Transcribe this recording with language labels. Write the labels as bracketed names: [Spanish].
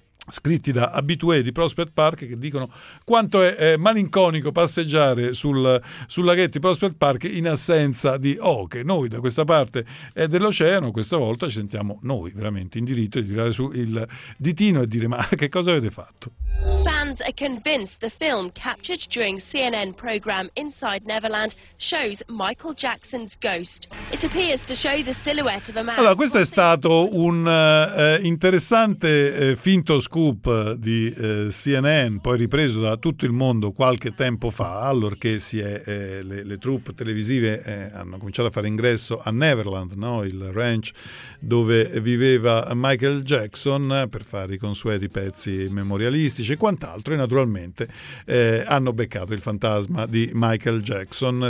[Italian] scritti da habitué di Prospect Park, che dicono quanto è malinconico passeggiare sul laghetto di Prospect Park in assenza di oche. Noi da questa parte dell'oceano questa volta ci sentiamo noi veramente in diritto di tirare su il ditino e dire: ma che cosa avete fatto? [English] Fans are convinced the film captured during CNN program Inside Neverland shows Michael Jackson's ghost. It appears to show the silhouette of a man. [Italian] Allora, questo è stato un interessante finto scoop di CNN, poi ripreso da tutto il mondo qualche tempo fa, allorché le troupe televisive hanno cominciato a fare ingresso a Neverland, no? Il ranch dove viveva Michael Jackson, per fare i consueti pezzi memorialistici e quant'altro, e naturalmente hanno beccato il fantasma di Michael Jackson.